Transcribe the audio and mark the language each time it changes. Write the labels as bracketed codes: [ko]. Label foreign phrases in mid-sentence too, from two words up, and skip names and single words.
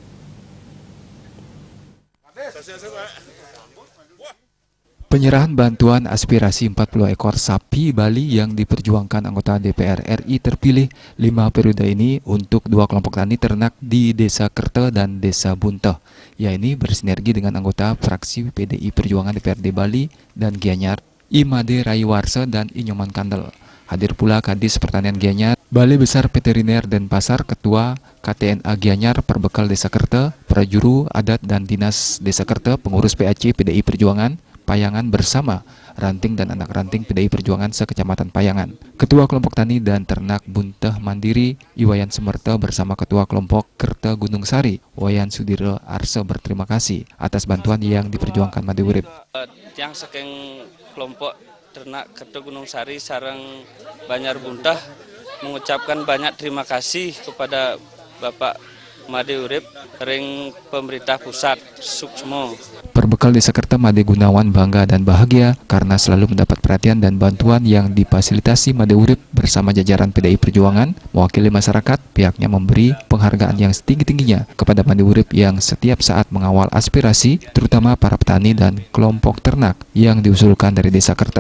[id] Penyerahan bantuan aspirasi 40 ekor sapi Bali yang diperjuangkan anggota DPR RI terpilih 5 periode ini untuk 2 kelompok tani ternak di Desa Kerte dan Desa Bunteh, yaitu bersinergi dengan anggota fraksi PDI Perjuangan DPRD Bali dan Gianyar, Imade Raiwarse dan Inyoman Kandel. Hadir pula Kadis Pertanian Gianyar, Balai Besar Veteriner dan Pasar, Ketua KTNA Gianyar, Perbekal Desa Kerte, Prajuru Adat dan Dinas Desa Kerte, pengurus PAC PDI Perjuangan Payangan bersama ranting dan anak ranting PDI Perjuangan sekecamatan Payangan. Ketua Kelompok Tani dan Ternak Bunteh Mandiri Iwayan Semerta bersama Ketua Kelompok Kerte Gunung Sari Wayan Sudiro Arse berterima kasih atas bantuan yang diperjuangkan Made Urip. Yang saking kelompok Ternak Kerte Gunung Sari sareng Banjar Bunteh mengucapkan banyak terima kasih kepada Bapak Made Urip ring pemerintah pusat Suksmo. Perbekal Desa Kerte Made Gunawan bangga dan bahagia karena selalu mendapat perhatian dan bantuan yang difasilitasi Made Urip bersama jajaran PDI Perjuangan. Mewakili masyarakat, pihaknya memberi penghargaan yang setinggi-tingginya kepada Made Urip yang setiap saat mengawal aspirasi, terutama para petani dan kelompok ternak yang diusulkan dari Desa Kerte.